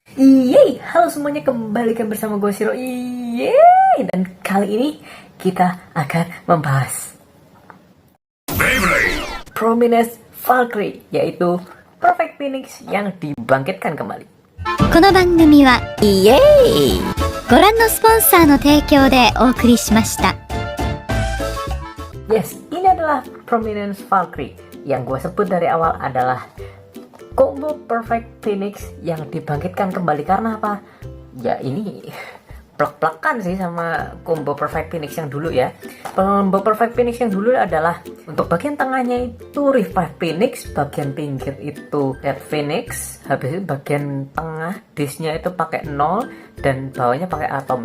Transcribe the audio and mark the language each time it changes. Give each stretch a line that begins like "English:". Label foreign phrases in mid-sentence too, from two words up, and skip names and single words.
Indonesian: Yeay, halo semuanya, kembalikan bersama gue Siro. Yeay, dan kali ini kita akan membahas Beyblade Prominence Valkyrie, yaitu Perfect Phoenix yang dibangkitkan kembali.
Japanese: この番組はイエーイご覧のスポンサーの提供でお送りしました。
Indonesian: Yes, ini adalah Prominence Valkyrie. Yang gue sebut dari awal adalah combo Perfect Phoenix yang dibangkitkan kembali. Karena apa? Ya ini plak-plakan sih sama combo Perfect Phoenix yang dulu ya. Combo Perfect Phoenix yang dulu adalah untuk bagian tengahnya itu Revive Phoenix, bagian pinggir itu Dead Phoenix, habis itu bagian tengah disknya itu pakai 0 dan bawahnya pakai Atomic.